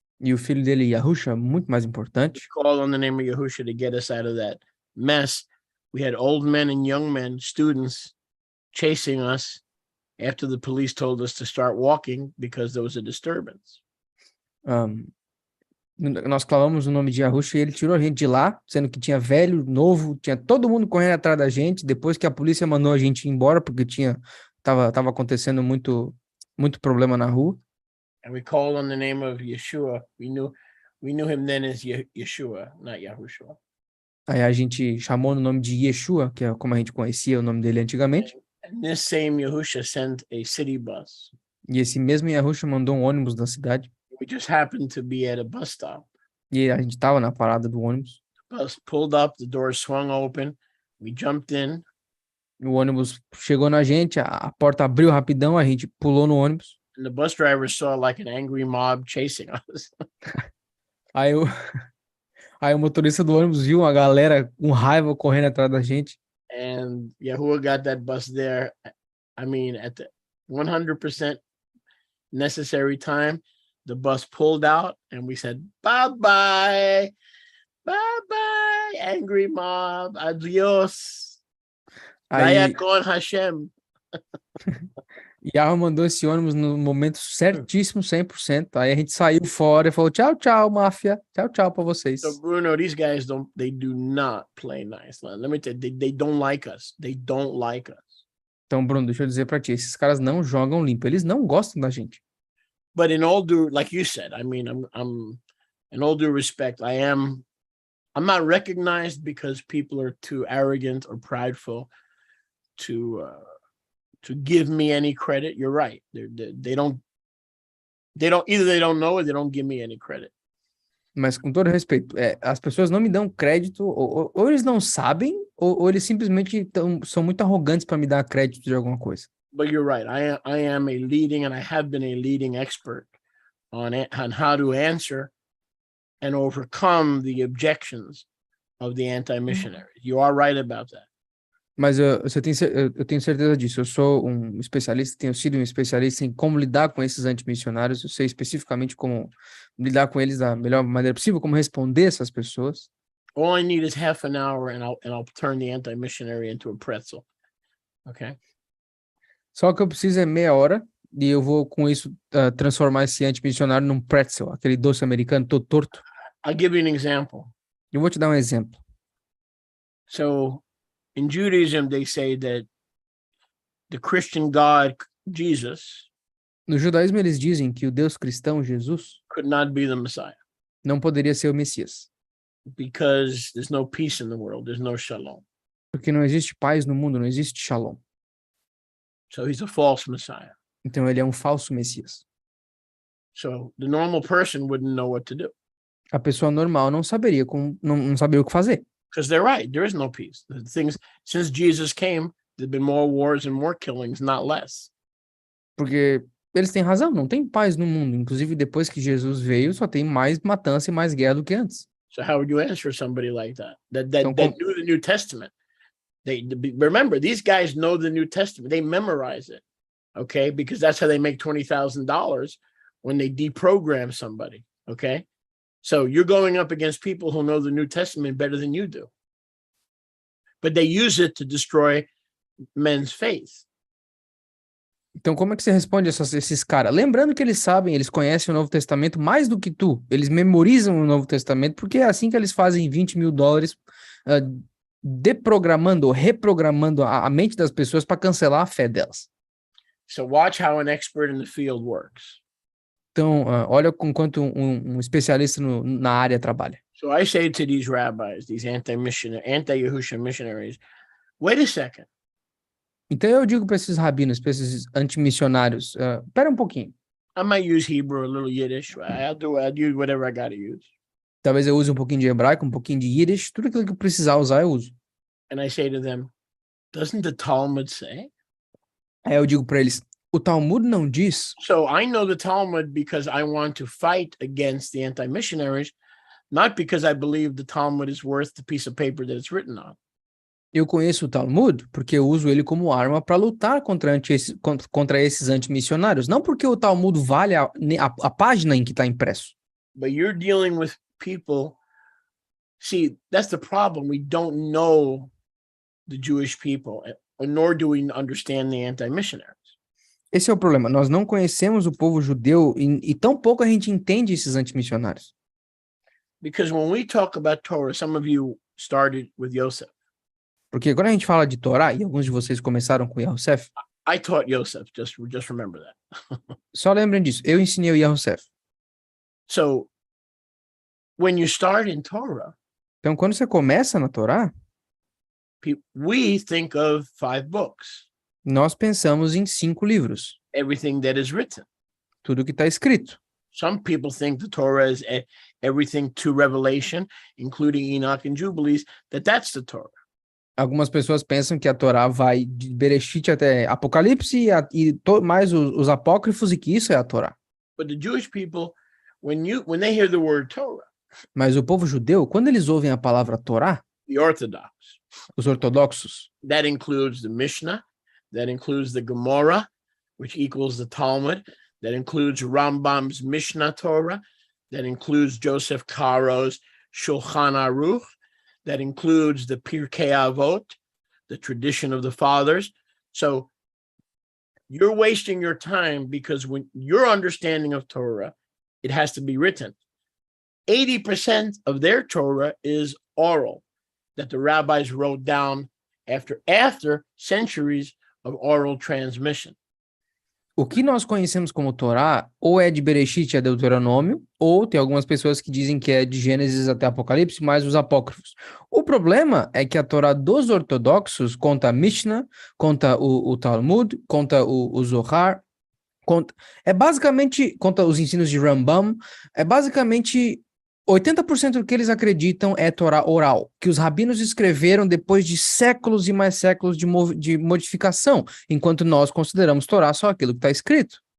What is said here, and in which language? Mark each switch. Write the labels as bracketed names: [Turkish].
[Portuguese] E o filho dele, Yahusha, muito mais importante. [English] Call on the name of Yahusha to get us out of that mess. We had old men and young men, students, chasing us after the police told us to start walking because there was a disturbance. [Portuguese] Nós clamamos o nome de Yahusha e ele tirou a gente de lá, sendo que tinha velho, novo, tinha todo mundo correndo atrás da gente, depois que a polícia mandou a gente ir embora, porque tava acontecendo muito problema na rua. [English] And we called on the name of Yeshua. We knew him then as Yeshua, not Yahushua. [Portuguese] Aí a gente chamou no nome de Yeshua, que é como a gente conhecia o nome dele antigamente. [English] And this same Yahusha sent a city bus. [Portuguese] E esse mesmo Yahusha mandou um ônibus da cidade. [English] We just happened to be at a bus stop. [Portuguese] E a gente tava na parada do ônibus. [English] The bus pulled up, the doors swung open. We jumped in. [Portuguese] O ônibus chegou na gente, a porta abriu rapidão, a gente pulou no ônibus. [English] And the bus driver saw like an angry mob chasing us. [Portuguese] Aí o motorista do ônibus viu uma galera com raiva correndo atrás da gente. [English] And Yahuwah got that bus there. I mean, at the 100% necessary time, the bus pulled out and we said, bye-bye, bye-bye, angry mob, adios. [Portuguese] Aí Dayakon Hashem. Yahweh mandou esse ônibus no momento certíssimo, 100%. Aí a gente saiu fora e falou, tchau, tchau, máfia. Tchau, tchau pra vocês. [English] So Bruno, these guys they do not play nice. Let me tell you, they don't like us. They don't like us. [Portuguese] Então, Bruno, deixa eu dizer pra ti, esses caras não jogam limpo, eles não gostam da gente. [English] But in all due, like you said, I mean, I'm in all due respect, I'm not recognized because people are too arrogant or prideful to give me any credit. You're right. They don't either they don't know or they don't give me any credit. [Portuguese] Mas com todo respeito, as pessoas não me dão crédito, ou eles não sabem, ou eles simplesmente são muito arrogantes para me dar crédito de alguma coisa. [English] But you're right. I am a leading, and I have been a leading expert on how to answer and overcome the objections of the anti-missionaries. You are right about that. [Portuguese] Mas eu tenho certeza disso. Eu sou um especialista, tenho sido um especialista em como lidar com esses antimissionários. Eu sei especificamente como lidar com eles da melhor maneira possível, como responder essas pessoas. [English] All I need is half an hour, and I'll turn the anti-missionary into a pretzel. Okay. [Portuguese] Só que eu preciso é meia hora e eu vou com isso transformar esse antimissionário num pretzel, aquele doce americano todo torto. [English] I'll give you an example. [Portuguese] Eu vou te dar um exemplo. [English] So, in Judaism, they say that the Christian God, Jesus, [Portuguese] No judaísmo eles dizem que o Deus cristão, Jesus, [English] could not be the Messiah [Portuguese] não poderia ser o Messias, [English] because there's no peace in the world. There's no shalom. [Portuguese] porque não existe paz no mundo, não existe shalom. [English] So he's a false Messiah. [Portuguese] Então ele é um falso Messias. [English] So the normal person wouldn't know what to do [Portuguese] A pessoa normal não saberia o que fazer. [English] because they're right. There is no peace. The things since Jesus came, there've been more wars and more killings, not less. [Portuguese] Porque eles têm razão, não tem paz no mundo. Inclusive, depois que Jesus veio, só tem mais matança e mais guerra do que antes. [English] So how would you answer somebody like that? That [Portuguese] Então, [English] knew the New Testament. Remember, these guys know the New Testament. They memorize it, okay? Because that's how they make $20,000 when they deprogram somebody, okay? So you're going up against people who know the New Testament better than you do. But they use it to destroy men's faith. [Portuguese] Então, como é que você responde esses caras? Lembrando que eles sabem, eles conhecem o Novo Testamento mais do que tu. Eles memorizam o Novo Testamento, porque é assim que eles fazem $20 mil, deprogramando ou reprogramando a mente das pessoas para cancelar a fé delas. [English] So watch how an expert in the field works. [Portuguese] Então, olha com quanto um especialista na área trabalha. [English] So I say to these rabbis, these anti-Yahusha missionaries, wait a second. [Portuguese] Então eu digo para esses rabinos, para esses antimissionários, espera um pouquinho. [English] I might use Hebrew, a little Yiddish. I'll use whatever I got to use. [Portuguese] Talvez eu use um pouquinho de hebraico, um pouquinho de Yiddish, tudo aquilo que eu precisar usar eu uso. [English] And I say to them, doesn't the Talmud say? [Portuguese] Aí eu digo para eles, o Talmud não diz. [English] So I know the Talmud because I want to fight against the anti-missionaries, not because I believe the Talmud is worth the piece of paper that it's written on. [Portuguese] Eu conheço o Talmud porque eu uso ele como arma para lutar contra esses antimissionários, não porque o Talmud vale a página em que está impresso. [English] But you're dealing with people. See, that's the problem. We don't know the Jewish people, nor do we understand the anti-missionaries. [Portuguese] Esse é o problema. Nós não conhecemos o povo judeu e tão pouco a gente entende esses antimissionários. [English] Because when we talk about Torah, some of you started with Yosef. [Portuguese] Porque quando a gente fala de Torá, e alguns de vocês começaram com Yosef, [English] I taught Yosef, just remember that. [Portuguese] só lembrem disso, eu ensinei o Yosef. [English] So, when you start in Torah, [Portuguese] Então, quando você começa na Torá, [English] we think of 5 books. [Portuguese] nós pensamos em 5 livros. [English] Everything that is written. [Portuguese] Tudo que está escrito. [English] Some people think the Torah is everything to Revelation, including Enoch and Jubilees, that's the Torah. [Portuguese] Algumas pessoas pensam que a Torá vai de Bereshit até Apocalipse mais os apócrifos e que isso é a Torá. [English] But the Jewish people, when they hear the word Torah, [Portuguese] mas o povo judeu, quando eles ouvem a palavra Torá, [English] the Orthodox, [Portuguese] os ortodoxos, [English] that includes the Mishnah, that includes the Gemara, which equals the Talmud, that includes Rambam's Mishnah Torah, that includes Joseph Caro's Shulchan Aruch, that includes the Pirkei Avot, the tradition of the fathers. So you're wasting your time because when your understanding of Torah, it has to be written. 80% of their Torah is oral, that the rabbis wrote down after centuries of oral transmission. [Portuguese] O que nós conhecemos como Torá, ou é de Bereshit a Deuteronômio, ou tem algumas pessoas que dizem que é de Gênesis até Apocalipse, mais os apócrifos. O problema é que a Torá dos ortodoxos conta a Mishnah, conta o Talmud, conta o Zohar, é basicamente, conta os ensinos de Rambam, é basicamente 80% do que eles acreditam é Torá oral, que os rabinos escreveram depois de séculos e mais séculos de modificação, enquanto nós consideramos Torá só aquilo que está escrito.